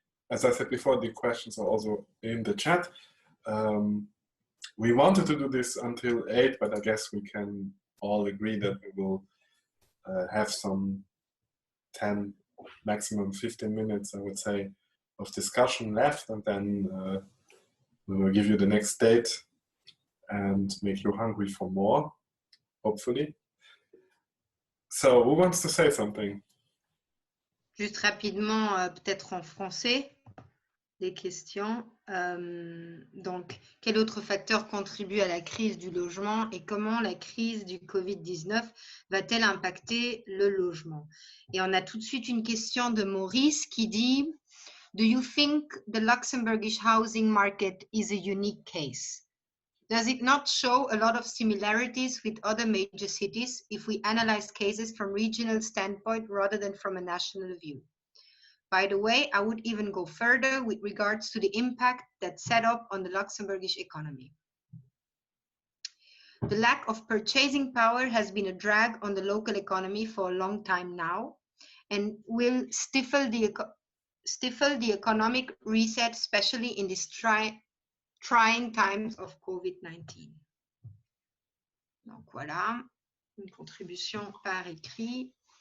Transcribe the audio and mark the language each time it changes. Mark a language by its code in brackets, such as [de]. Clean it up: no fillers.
[en] As I said before, the questions are also in the chat. We wanted to do this until 8, but I guess we can all agree that we will have some 10, maximum 15 minutes, I would say, of discussion left, and then we will give you the next date and make you hungry for more, hopefully. So, who wants to say something? [fr] Juste rapidement, peut-être en français. des questions. Donc, quel autre facteur contribue à la crise du logement et comment la crise du Covid-19 va-t-elle impacter le logement? Et on a tout de suite une question de Maurice qui dit [en] Do you think the Luxembourgish housing market is a unique case? Does it not show a lot of similarities with other major cities if we analyze cases from regional standpoint rather than from a national view? By the way, I would even go further with regards to the impact that set up on the Luxembourgish economy. The lack of purchasing power has been a drag on the local economy for a long time now and will stifle the economic reset, especially in these trying times of COVID-19. [fr] Donc voilà, une contribution par écrit.